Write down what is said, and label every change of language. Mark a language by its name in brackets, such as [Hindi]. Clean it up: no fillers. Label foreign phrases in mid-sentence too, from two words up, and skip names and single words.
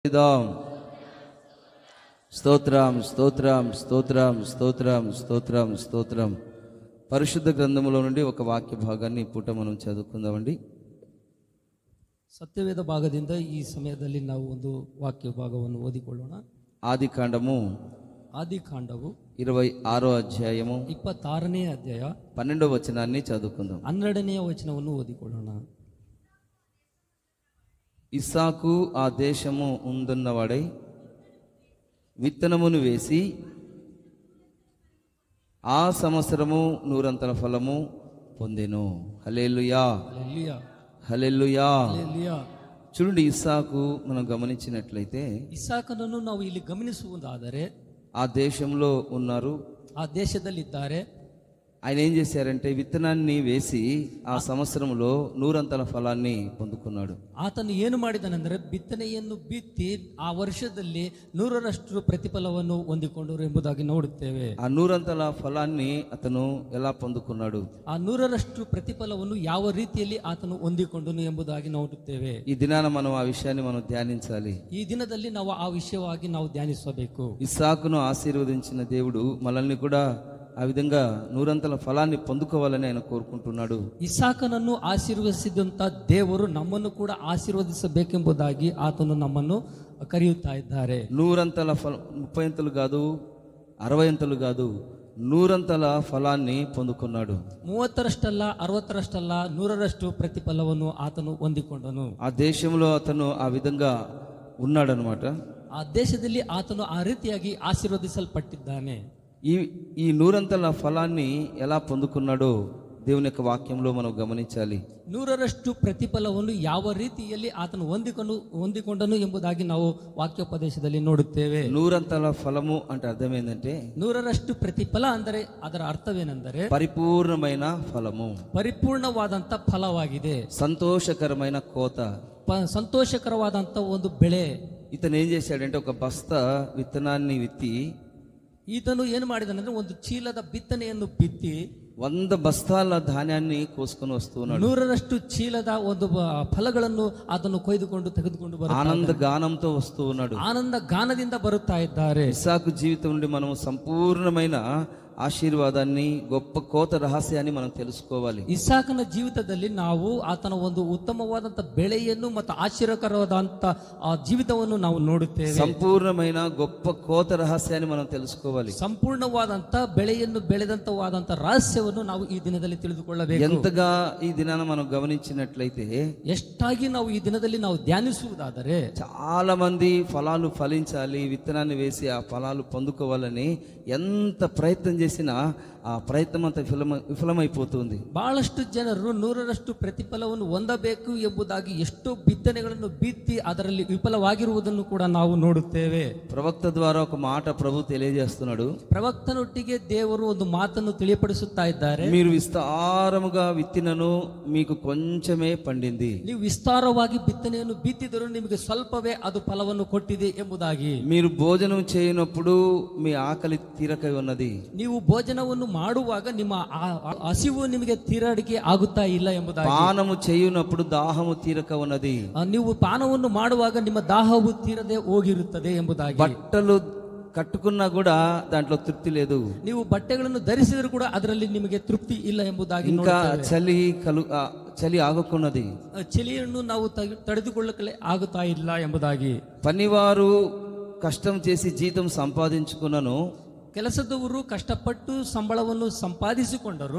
[Telugu] స్తోత్రం స్తోత్రం స్తోత్రం స్తోత్రం స్తోత్రం స్తోత్రం. పరిశుద్ధ గ్రంథములో నుండి ఒక వాక్య భాగాన్ని పూట మనం చదువుకుందామండి. [Kannada] ಸತ್ಯವೇದ ಭಾಗದಿಂದ ಈ ಸಮಯದಲ್ಲಿ ನಾವು ಒಂದು ವಾಕ್ಯ ಭಾಗವನ್ನು ಓದಿಕೊಳ್ಳೋಣ. [Telugu] ఆదికాండము 26వ అధ్యాయము [Kannada] 26ನೇ ಅಧ್ಯಾಯ [Telugu] 12వ వచనాన్ని చదువుకుందాం. [Kannada] 12ನೇ ವಚನವನ್ನು ಓದಿಕೊಳ್ಳೋಣ. [Telugu] ఇస్సాకు ఆ దేశము ఉందున్నవాడై విత్తనమును వేసి ఆ సంవత్సరము 100 ఫలము పొందెను. హల్లెలూయా హల్లెలూయా హల్లెలూయా. హల్లెలూయా. చూడండి, ఇస్సాకు మనం గమనించినట్లయితే [Kannada] ಇಸಾಕನನ್ನು ನಾವು ಇಲ್ಲಿ ಗಮನಿಸುವುದಾದರೆ [Telugu] ఆ దేశంలో ఉన్నారు. [Kannada] ಆ ದೇಶದಲ್ಲಿದ್ದಾರೆ. [Telugu] ఆయన ఏం చేశారంటే విత్తనాన్ని వేసి ఆ సంవత్సరంలో 100 ఫలాన్ని పొందుకున్నాడు. [Kannada] ಆತನು ಏನು ಮಾಡಿದನೆಂದರೆ ಬಿತ್ತನೆಯನ್ನು ಬಿತ್ತಿ ಆ ವರ್ಷದಲ್ಲಿ 100ರಷ್ಟು ಪ್ರತಿಫಲವನ್ನು ಹೊಂದಿಕೊಂಡರು ಎಂಬುದಾಗಿ ನೋಡುತ್ತೇವೆ. [Telugu] ఆ 100 ఫలాన్ని అతను ఎలా పొందుకున్నాడు? [Kannada] ಆ 100ರಷ್ಟು ಪ್ರತಿಫಲವನ್ನು ಯಾವ ರೀತಿಯಲ್ಲಿ ಆತನು ಹೊಂದಿಕೊಂಡನು ಎಂಬುದಾಗಿ ನೋಡುತ್ತೇವೆ. [Telugu] ఈ దినాన మనం ఆ విషయాన్ని మనం ధ్యానించాలి. [Kannada] ಈ ದಿನದಲ್ಲಿ ನಾವು ಆ ವಿಷಯವಾಗಿ ನಾವು ಧ್ಯಾನಿಸಬೇಕು. [Telugu] ఇస్సాకును ఆశీర్వదించిన దేవుడు మనల్ని కూడా ఆ విధంగా 100 ఫలాన్ని పొందుకోవాలని ఆయన కోరుకుంటున్నాడు. [Kannada] ಇಸಾಕನನ್ನು ಆಶೀರ್ವದಿಸಿದಂತ ದೇವರು ನಮ್ಮನ್ನು ಕೂಡ ಆಶೀರ್ವದಿಸಬೇಕೆಂಬುದಾಗಿ ಆತನು ನಮ್ಮನ್ನು ಕರೆಯುತ್ತಾ ಇದ್ದಾರೆ. [Telugu] 100 ఫలం, 30 అంతలు కాదు, 60 అంతలు కాదు, 100 ఫలాన్ని పొందుకున్నాడు. [Kannada] 30ರಷ್ಟಲ್ಲ, 60ರಷ್ಟಲ್ಲ, 100ರಷ್ಟು ಪ್ರತಿಫಲವನ್ನು ಆತನು ಹೊಂದಿಕೊಂಡನು. [Telugu] ఆ దేశంలో అతను ఆ విధంగా ఉన్నాడనమాట. [Kannada] ಆ ದೇಶದಲ್ಲಿ ಆತನು ಆ ರೀತಿಯಾಗಿ ಆಶೀರ್ವದಿಸಲ್ಪಟ್ಟಿದ್ದಾನೆ. [Telugu] ఈ 100 ఫలాన్ని ఎలా పొందుకున్నాడో దేవుని యొక్క వాక్యంలో మనం గమనించాలి. [Kannada] 100ರಷ್ಟು ಪ್ರತಿಫಲವನ್ನು ಯಾವ ರೀತಿಯಲ್ಲಿ ಆತನು ಹೊಂದಿಕೊಂಡನು ಎಂಬುದಾಗಿ ನಾವು ವಾಕ್ಯೋಪದೇಶದಲ್ಲಿ ನೋಡುತ್ತೇವೆ. [Telugu] 100 ఫలము అంటే అర్థం ఏంటంటే [Kannada] 100ರಷ್ಟು ಪ್ರತಿಫಲ ಅಂದರೆ ಅದರ ಅರ್ಥವೇನೆಂದರೆ [Telugu] పరిపూర్ణమైన ఫలము, [Kannada] ಪರಿಪೂರ್ಣವಾದಂತ ಫಲವಾಗಿದೆ, [Telugu] సంతోషకరమైన కోత, [Kannada] ಸಂತೋಷಕರವಾದಂತ ಒಂದು ಬೆಳೆ. [Telugu] ఇతను ఏం చేశాడంటే ఒక బస్తా విత్తనాన్ని విత్తి [Kannada] ಈತನು ಏನು ಮಾಡಿದನೆಂದ್ರೆ ಒಂದು ಚೀಲದ ಬಿತ್ತನೆಯನ್ನು ಬಿತ್ತಿ [Telugu] 100 బస్తాల ధాన్యాన్ని కోసుకొని వస్తున్నాడు. [Kannada] 100ರಷ್ಟು ಚೀಲದ ಒಂದು ಫಲಗಳನ್ನು ಅದನ್ನು ತೆಗೆದುಕೊಂಡು [Telugu] ఆనంద గానంతో వస్తూ ఉన్నాడు. [Kannada] ಆನಂದ ಗಾನದಿಂದ ಬರುತ್ತಾ ಇದ್ದಾರೆ. [Telugu] ఇస్సాకు జీవితం నుండి మనం సంపూర్ణమైన ఆశీర్వాదాన్ని, గొప్ప కోత రహస్యాన్ని మనం తెలుసుకోవాలి. [Kannada] ಇಸಾಕನ ಜೀವಿತದಲ್ಲಿ ನಾವು ಆತನ ಒಂದು ಉತ್ತಮವಾದಂತ ಬೆಳೆಯನ್ನು ಮತ್ತು ಆಶ್ಚರ್ಯಕರವಾದಂತ ಜೀವಿತವನ್ನು ನಾವು ನೋಡುತ್ತೇವೆ. [Telugu] సంపూర్ణమైన గొప్ప కోత రహస్యాన్ని మనం తెలుసుకోవాలి. [Kannada] ಸಂಪೂರ್ಣವಾದಂತ ಬೆಳೆಯನ್ನು ಬೆಳೆದಂತವಾದಂತ ರಹಸ್ಯವನ್ನು ನಾವು ಈ ದಿನದಲ್ಲಿ ತಿಳಿದುಕೊಳ್ಳಬೇಕು. [Telugu] ఎంతగా ఈ దినాన మనం గమనించినట్లయితే [Kannada] ಎಷ್ಟಾಗಿ ನಾವು ಈ ದಿನದಲ್ಲಿ ನಾವು ಧ್ಯಾನಿಸುವುದಾದರೆ [Telugu] చాలా మంది ఫలాలు ఫలించాలి, విత్తనాన్ని వేసి ఆ ఫలాలు పొందుకోవాలని ఎంత ప్రయత్నం చేసినా ఆ ప్రయత్నం అంతా విఫలమైపోతుంది. [Kannada] ಬಹಳಷ್ಟು ಜನರು 100ರಷ್ಟು ಪ್ರತಿಫಲವನ್ನು ಹೊಂದಬೇಕು ಎಂಬುದಾಗಿ ಎಷ್ಟೋ ಬಿತ್ತನೆಗಳನ್ನು ಬಿತ್ತಿ ಅದರಲ್ಲಿ ವಿಫಲವಾಗಿರುವುದನ್ನು ಕೂಡ ನಾವು ನೋಡುತ್ತೇವೆ. [Telugu] ప్రవక్త ద్వారా ఒక మాట ప్రభు తెలియజేస్తున్నాడు. [Kannada] ಪ್ರವಕ್ತನೊಟ್ಟಿಗೆ ದೇವರು ಒಂದು ಮಾತನ್ನು ತಿಳಿಯಪಡಿಸುತ್ತಾ ಇದ್ದಾರೆ. [Telugu] మీరు విస్తారముగా విత్తినను మీకు కొంచెమే పండింది. [Kannada] ನೀವು ವಿಸ್ತಾರವಾಗಿ ಬಿತ್ತನೆಯನ್ನು ಬಿತ್ತಿದರೂ ನಿಮಗೆ ಸ್ವಲ್ಪವೇ ಅದು ಫಲವನ್ನು ಕೊಟ್ಟಿದೆ ಎಂಬುದಾಗಿ. [Telugu] మీరు భోజనం చేయనప్పుడు మీ ఆకలి తీరక ఉన్నది. [Kannada] ನೀವು ಭೋಜನವನ್ನು ಮಾಡುವಾಗ ನಿಮ್ಮ ಹಸಿವು ನಿಮಗೆ ತೀರಡಿಕೆ ಆಗುತ್ತಾ ಇಲ್ಲ ಎಂಬುದಾಗಿ. [Telugu] పానము చేయునప్పుడు దాహము తీరక ఉన్నది. [Kannada] ನೀವು ಪಾನವನ್ನು ಮಾಡುವಾಗ ನಿಮ್ಮ ದಾಹವು ತೀರದೆ ಹೋಗಿರುತ್ತದೆ ಎಂಬುದಾಗಿ. [Telugu] బట్టలు కట్టుకున్నా కూడా దాంట్లో తృప్తి లేదు. [Kannada] ನೀವು ಬಟ್ಟೆಗಳನ್ನು ಧರಿಸಿದರೂ ಕೂಡ ಅದರಲ್ಲಿ ನಿಮಗೆ ತೃಪ್ತಿ ಇಲ್ಲ ಎಂಬುದಾಗಿ. [Telugu] ఇంకా చలి ఆగుకున్నది. [Kannada] ಚಳಿಯನ್ನು ನಾವು ತಡೆದುಕೊಳ್ಳಲೇ ಆಗುತ್ತಾ ಇಲ್ಲ ಎಂಬುದಾಗಿ. [Telugu] పనివారు కష్టం చేసి జీతం సంపాదించుకున్నను, [Kannada] ಕೆಲಸದವರು ಕಷ್ಟಪಟ್ಟು ಸಂಬಳವನ್ನು ಸಂಪಾದಿಸಿಕೊಂಡರು,